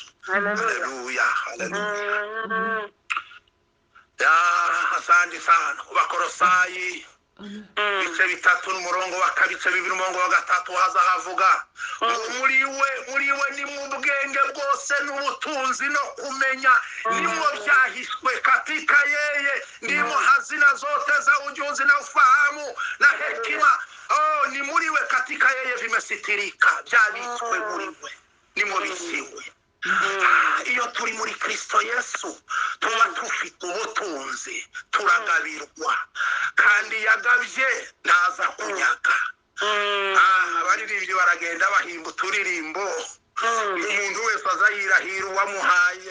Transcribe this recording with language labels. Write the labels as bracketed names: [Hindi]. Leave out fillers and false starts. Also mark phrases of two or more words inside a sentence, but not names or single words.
[Swahili] Haleluya, haleluya. Asante sana. [Kinyarwanda] Abakolosayi bice 3 n'umurongo wa 2, bice 2 n'umurongo wa 3 haza havuga ngo muri we ni mu bwenge bwose n'ubutunzi no kumenya, nimwo byahishwe [Swahili] katika yeye, ndimo hazina zote za ujuzi na ufahamu na hekima. [Kinyarwanda] Ni muri we [Swahili] katika yeye vimesitirika, [Kinyarwanda] byabitswe muri we, nimwo bisiwe. Iyo turi muri Kristo Yesu tuba tufite ubutunzi, turagabirwa, kandi yagabye ntaza kunyaga. Abaririmbyi baragenda bahimba uturirimbo, umuntu wese azayirahira uwamuhaye.